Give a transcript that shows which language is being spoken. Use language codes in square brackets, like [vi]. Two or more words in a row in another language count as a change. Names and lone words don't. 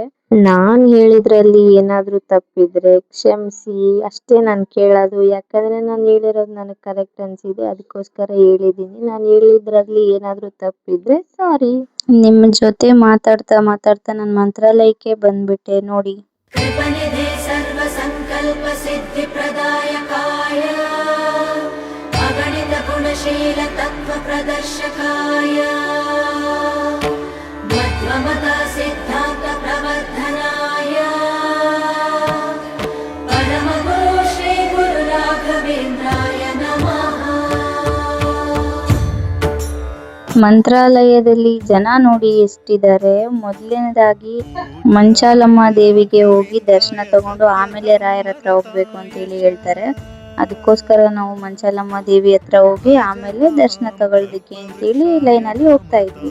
[kn] ನಾನ್ ಹೇಳಿದ್ರಲ್ಲಿ ಏನಾದ್ರೂ ತಪ್ಪಿದ್ರೆ ಕ್ಷಮಿಸಿ ಅಷ್ಟೇ ನಾನ್ ಕೇಳೋದು. ಯಾಕಂದ್ರೆ ನಾನು ಹೇಳಿರೋದು ನನಗ್ ಕರೆಕ್ಟ್ ಅನ್ಸಿದೆ, ಅದಕ್ಕೋಸ್ಕರ ಹೇಳಿದೀನಿ. ನಾನು ಹೇಳಿದ್ರಲ್ಲಿ ಏನಾದ್ರೂ ತಪ್ಪಿದ್ರೆ ಸಾರಿ. ನಿಮ್ ಜೊತೆ ಮಾತಾಡ್ತಾ ನಾನ್ ಮಂತ್ರಾಲಯಕ್ಕೆ ಬಂದ್ಬಿಟ್ಟೆ ನೋಡಿ. [sa] सर्व संकल्प सिद्धि प्रदायकाय अगणित गुणशील तत्व प्रदर्शकाय मध्वमता सिद्धांत प्रवर्धनाय परम गुरु श्री गुरु राघवेंद्राय नमः. [kn] ಮಂತ್ರಾಲಯದಲ್ಲಿ ಜನ ನೋಡಿ ಎಷ್ಟಿದ್ದಾರೆ. ಮೊದಲನೇದಾಗಿ ಮಂಚಾಲಮ್ಮ ದೇವಿಗೆ ಹೋಗಿ ದರ್ಶನ ತಗೊಂಡು ಆಮೇಲೆ ರಾಯರ ಹತ್ರ ಹೋಗ್ಬೇಕು ಅಂತೇಳಿ ಹೇಳ್ತಾರೆ. ಅದಕ್ಕೋಸ್ಕರ ನಾವು ಮಂಚಾಲಮ್ಮ ದೇವಿ ಹತ್ರ ಹೋಗಿ ಆಮೇಲೆ ದರ್ಶನ ತಗೊಳ್ಳೋದಕ್ಕೆ ಅಂತೇಳಿ ಲೈನಲ್ಲಿ ಹೋಗ್ತಾ ಇದ್ವಿ.